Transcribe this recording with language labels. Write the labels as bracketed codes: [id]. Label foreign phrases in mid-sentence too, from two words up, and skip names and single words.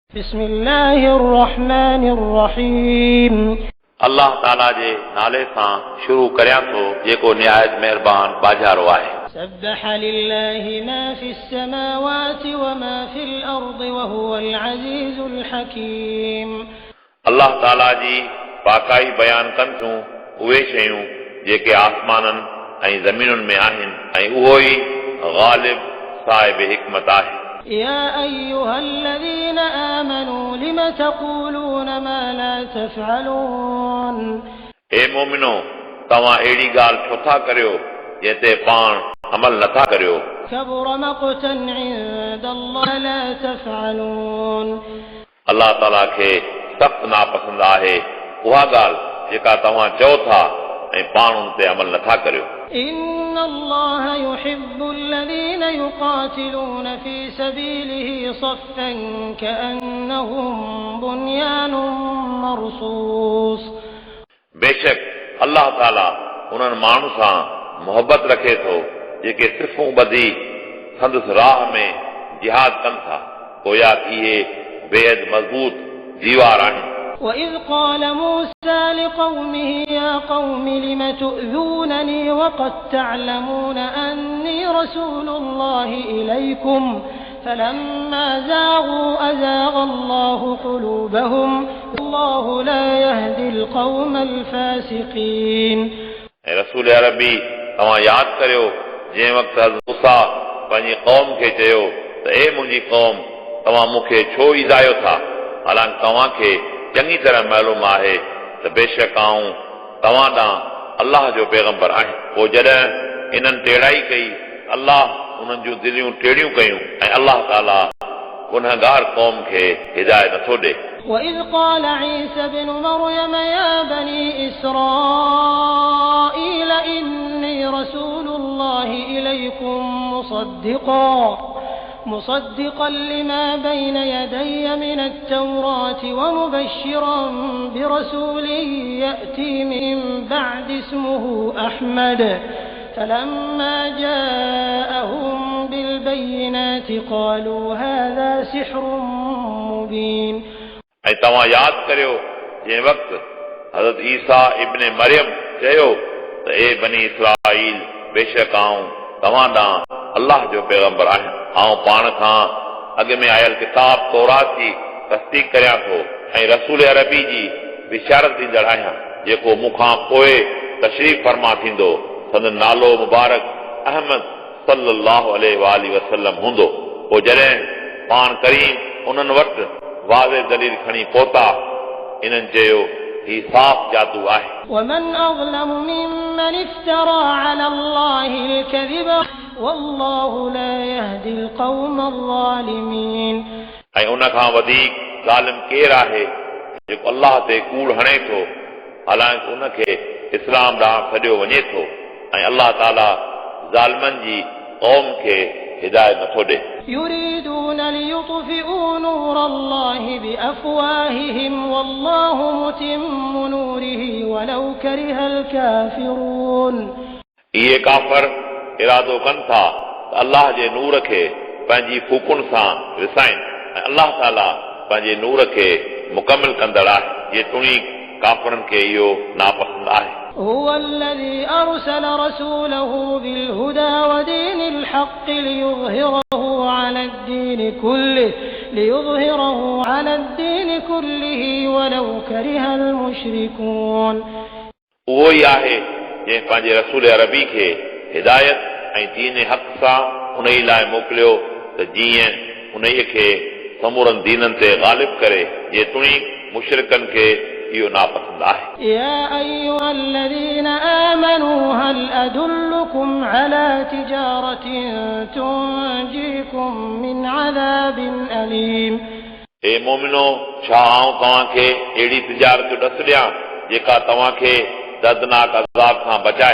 [ar] بسم الله الرحمن الرحيم [sd] अल्लाह ताला जे नाले सां शुरू करियां थो जेको निहायत महिरबान बाजारो आहे। [ar] سبح لله ما في السماوات وما في الأرض وهو العزيز الحكيم। [sd] अल्लाह ताला जी पाकाई बयान कनि थियूं उहे शयूं जेके आसमाननि ऐं ज़मीनुनि में आहिनि ऐं उहो ई गालिब साहिब हिकमत आहे। [ar] يا أيها الذين آمنوا لم تقولون ما لا تفعلون। [sd] हे मोमिनो तव्हां अहिड़ी ॻाल्हि छो था करियो जंहिं ते पाण अमल नथा करियो। [ar] كبر مقتا عند الله لا تفعلون। [sd] अल्लाह ताला खे सख़्त नापसंद आहे उहा ॻाल्हि जेका तव्हां चओ था ऐं पाण उन ते अमल नथा करियो। [ar] إن الله يحب الذين يقاتلون في سبيله صفا كأنهم بنيان مرصوص। [sd] बेशक अल्लाह ताला उन्हनि माण्हू सां मोहबत रखे थो जेके सिफ़ूं ॿधी संदसि राह में जिहाद कनि था गोया इहे बेहद मज़बूत दीवार आहिनि। [ar] وإذ قال موسى لقومه يا قوم لم تؤذونني وقد تعلمون أني رسول الله إليكم فلما زاغوا أزاغ الله قلوبهم والله لا يهدي القوم الفاسقين। [sd] रसूल अरबी तव्हां यादि करियो जंहिं वक़्तु हज़रत मूसा पंहिंजी क़ौम खे चयो त ए मुंहिंजी क़ौम तव्हां मूंखे छो ईज़ायो था हालांकि तव्हांखे चङी तरह मालूम आहे त बेशक आऊं तव्हां ॾांहुं अल्लाह जो पैगंबर आहियां। पोइ जॾहिं इन्हनि टेड़ाई कई अल्लाह उन्हनि जूं दिलियूं टेड़ियूं कयूं ऐं अल्लाह ताला गुनहगार क़ौम खे हिदायत नथो ॾे। [ar] وإذ قال عيسى ابن مريم يا بني إسرائيل إني رسول الله إليكم مصدقا لما بين يدي من التوراة ومبشرا برسول يأتي من بعد اسمه أحمد فلما جاءهم بالبينات قالوا هذا سحر مبين। [sd] ऐं तव्हां यादि करियो जंहिं वक़्तु हज़रत ईसा इब्न मरियम चयो त ए बनी इस्राईल बेशक आऊं तव्हां ॾांहुं अल्लाह जो पैगंबर आहियां। आऊं पाण खां अॻु में आयल किताब तौरात जी तस्दीक करियां थो ऐं रसूल अरबी जी बिशारत ॾींदड़ आहियां जेको मूंखां पोइ तशरीफ़ फरमा थींदो संदन नालो मुबारक अहमद [ar] صلى الله عليه وسلم [sd] हूंदो। पोइ जॾहिं पाण करीम उन्हनि वटि वाज़े दलील खणी पहुता इन्हनि चयो ही साफ़ जादू आहे। [ar] ومن أظلم ممن افترى على الله الكذب والله لا يهدي القوم الظالمين। [sd] ऐं उन खां वधीक ज़ालिम केरु आहे जेको अल्लाह ते कूड़ हणे थो हालांकि उनखे इस्लाम ॾांहुं सॾियो वञे थो ऐं अल्लाह ताला ज़ालिमनि जी क़ौम खे हिदायत नथो ॾे। [ar] يريدون ليطفئوا نور الله بأفواههم والله متم نوره ولو كره الكافرون। [sd] इहे काफ़र इरादो कनि था त अल्लाह जे नूर खे पंहिंजी फूकुनि सां विसाइनि ऐं अल्लाह ताला पंहिंजे नूर खे मुकमिल कंदड़ आहे। जेतोणीकि काफ़रनि खे इहो नापसंद आहे। [ar] هو الذي أرسل رسوله بالهدى ودين الحق ليظهره على الدين كله ولو كره المشركون। [sd] उहो ई आहे जंहिं पंहिंजे रसूल अरबी खे हिदायत ऐं दीन हक़ सां उन ई लाइ मोकिलियो त जीअं उन खे समूरनि दीननि ते ग़ालिब करे जेतोणीकि मुशरिकनि खे इहो नापसंद आहे। [ar] يا أيها الذين آمنوا هل أدلكم على تجارة تنجيكم من عذاب أليم। [sd] हे मोमिनो छा आऊं तव्हांखे अहिड़ी तिजारत ॾस ॾियां जेका तव्हांखे दर्दनाक अज़ाब खां बचाए।